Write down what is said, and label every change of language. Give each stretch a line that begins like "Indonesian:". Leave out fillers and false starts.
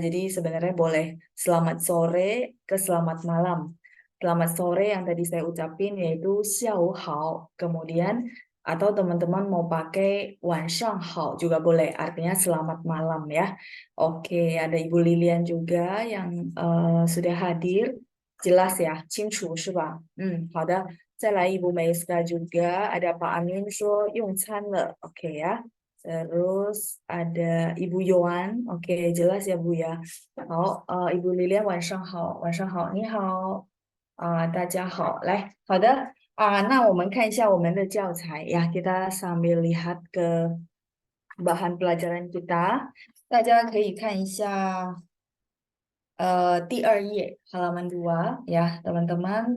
Indonesian: Jadi sebenarnya boleh selamat sore ke selamat malam. Selamat sore yang tadi saya ucapin yaitu
Chinese: xiao hao.
Indonesian: Kemudian atau teman-teman mau pakai
Chinese: wan shang hao
Indonesian: juga boleh. Artinya selamat malam ya. Oke, ada Ibu Lilian juga yang sudah hadir. Jelas ya,
Chinese: 清楚是吧？好的。再来 Ibu Meiska
Indonesian: juga, ada
Chinese: Pak Amin 说用餐了，oke ya.
Indonesian: Terus ada Ibu Yohan, oke jelas ya Bu ya.
Chinese: 好，Ibu Lilian 晚上好，晚上好，你好，大家好，来，好的，那我们看一下我们的教材呀，
Indonesian: kita sambil lihat ke bahan pelajaran kita，
Chinese: 大家可以看一下第2页
Indonesian: halaman 2 ya teman-teman.